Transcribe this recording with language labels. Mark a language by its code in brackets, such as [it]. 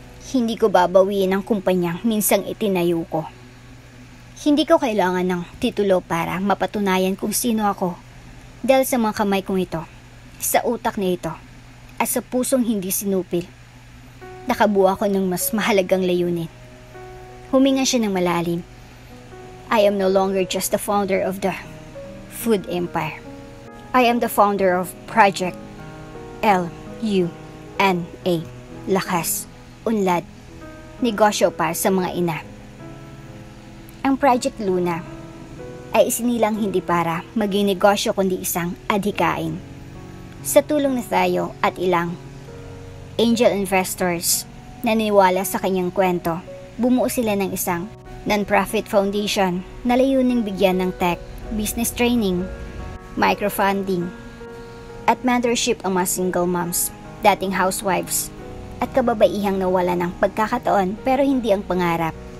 [tl] Hindi ko babawiin ang kumpanyang minsang itinayo ko. Hindi ko kailangan ng titulo para mapatunayan kung sino ako. Dahil sa mga kamay kong ito, sa utak na ito, at sa pusong hindi sinupil, nakabuo ako ng mas mahalagang layunin. Huminga siya ng malalim. [en] I am no longer just the founder of the food empire. I am the founder of Project L-U-N-A. [tl] Lakas, unlad, negosyo para sa mga ina. Ang Project Luna ay isinilang hindi para maging negosyo kundi isang adhikain. Sa tulong na tayo at ilang angel investors na naniwala sa kanyang kwento, bumuo sila ng isang non-profit foundation na layuning bigyan ng tech, business training, microfunding, at mentorship ang mga single moms, dating housewives, at kababaihang nawala ng pagkakataon pero hindi ang pangarap.